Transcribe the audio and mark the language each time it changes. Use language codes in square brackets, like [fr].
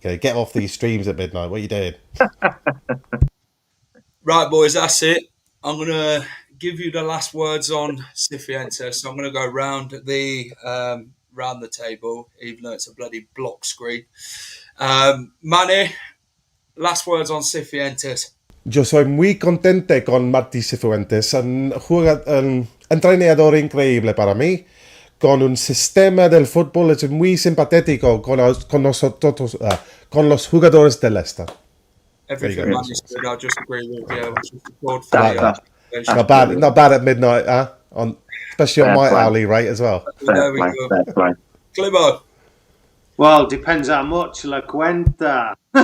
[en] Get off these streams at midnight. What are you doing? Right, boys, that's it. I'm going to give you the last words on Cifuentes. So I'm going to go round the round the table, even though it's a bloody block screen. Manny, last words on Cifuentes. [es] Yo soy muy contente con Marti Cifuentes, un entrenador increíble para mí, con un sistema del fútbol es muy simpático con nosotros, con los jugadores de Leicester. [en] Everything Manny said, I just agree with you. Not bad at midnight, especially on my hourly rate as well. There we go. Climo. Well, depends how much. [es] La cuenta.